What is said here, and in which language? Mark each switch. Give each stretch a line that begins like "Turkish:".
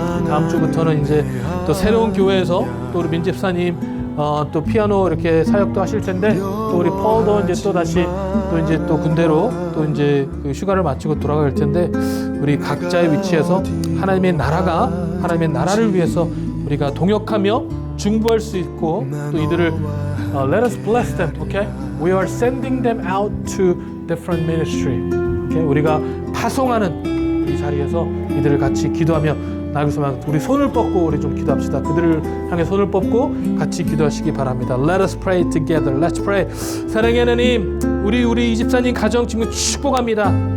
Korean: 다음 주부터는 이제 또 새로운 교회에서 또 우리 민 집사님 또 피아노 이렇게 사역도 하실 텐데 또 우리 펄도 이제 또 다시 또 이제 또 군대로 또 이제 그 휴가를 마치고 돌아갈 텐데 우리 각자의 위치에서 하나님의 나라를 위해서 우리가 동역하며 중보할 수 있고 또 이들을
English: let us bless them, okay? We are sending them out to different ministry. Okay?
Korean: 우리가 파송하는 이 자리에서 이들을 같이 기도하며 나가겠습니다. 우리 손을 뻗고 우리 좀 기도합시다. 그들을 향해 손을 뻗고 같이 기도하시기 바랍니다.
English: Let us pray together. Let's pray.
Korean: 사랑의 하나님, 우리 이집사님 가정 지금 축복합니다.